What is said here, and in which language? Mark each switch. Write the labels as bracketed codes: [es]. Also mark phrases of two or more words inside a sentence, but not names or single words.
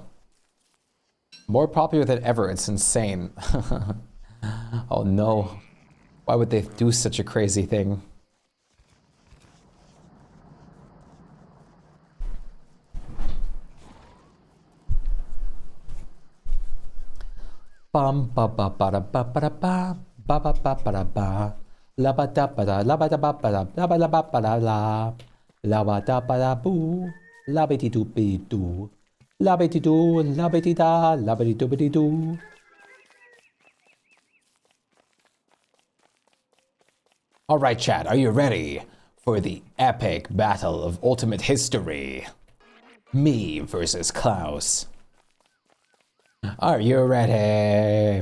[en] More popular than ever, it's insane. Oh no. Why would they do such a crazy thing? Bum ba ba ba da ba ba da ba ba ba ba ba da ba la ba da ba da la ba da ba ba da la ba la ba ba da la la ba da ba da boo la ba di doo be doo la ba di doo la ba di da la ba di doo ba di doo. All right, chat, are you ready for the epic battle of ultimate history? Me versus Klaus. Are you ready?